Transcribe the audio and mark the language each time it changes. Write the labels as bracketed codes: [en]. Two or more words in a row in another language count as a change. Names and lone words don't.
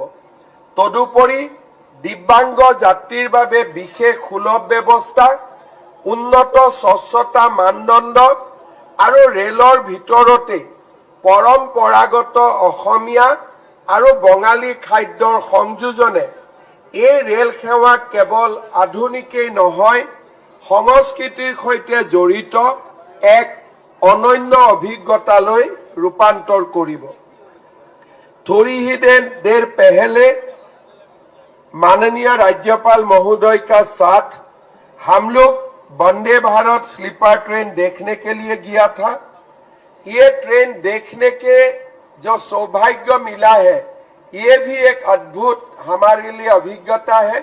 [as] তদুপৰি দিব্যাংগ যাত্ৰীৰ বাবে বিশেষ সুলভ ব্যৱস্থা, উন্নত স্বচ্ছতা মানদণ্ড আৰু ৰেলৰ ভিতৰতে পৰম্পৰাগত অসমীয়া আৰু বঙালী খাদ্যৰ সংযোজনে এই ৰেল সেৱাক কেৱল আধুনিকেই নহয়, সংস্কৃতিৰ সৈতে জড়িত এক অনন্য অভিজ্ঞতালৈ ৰূপান্তৰ কৰিব। [hi] थोड़ी ही देर पहले माननीय राज्यपाल महोदय का साथ हम लोग वंदे भारत [en] sleeper train [hi] देखने के लिए गया था। ये ट्रेन देखने के जो सौभाग्य मिला है, ये भी एक अद्भुत हमारे लिए अभिज्ञता है।